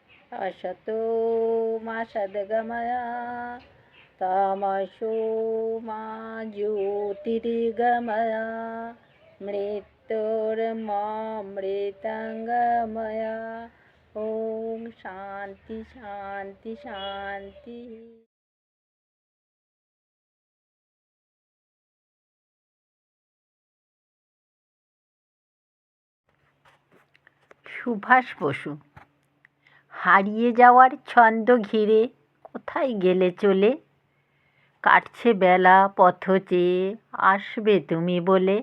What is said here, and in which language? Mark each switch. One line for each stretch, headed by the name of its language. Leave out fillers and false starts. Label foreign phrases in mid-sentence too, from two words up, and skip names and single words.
Sanskrit: असतो मा सद्गमय तमसो मा ज्योतिर्गमय मृत्युर्मृतङ्गमय। ओम शांति शांति शांति।
Bangla: সুভাষ বসু। হারিয়ে যাওয়ার ছন্দ ঘিরে কোথায় গেলে চলে, কাটছে বেলা পথ চেয়ে আসবে তুমি বলে।